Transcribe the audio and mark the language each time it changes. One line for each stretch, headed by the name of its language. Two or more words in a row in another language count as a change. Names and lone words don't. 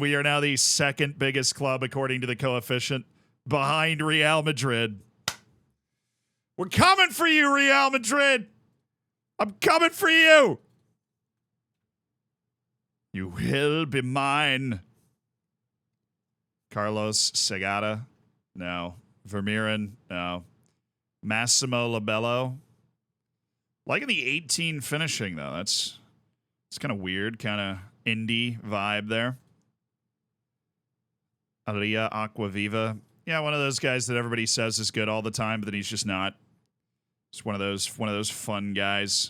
English: We are now the second biggest club according to the coefficient behind Real Madrid. We're coming for you, Real Madrid. I'm coming for you. You will be mine. Carlos Segata? No. Vermeeren? No. Massimo Labello? Liking the 18 finishing, though. It's kind of weird, kind of indie vibe there. Aria Aquaviva. Yeah, one of those guys that everybody says is good all the time, but then he's just not. Just one of those fun guys.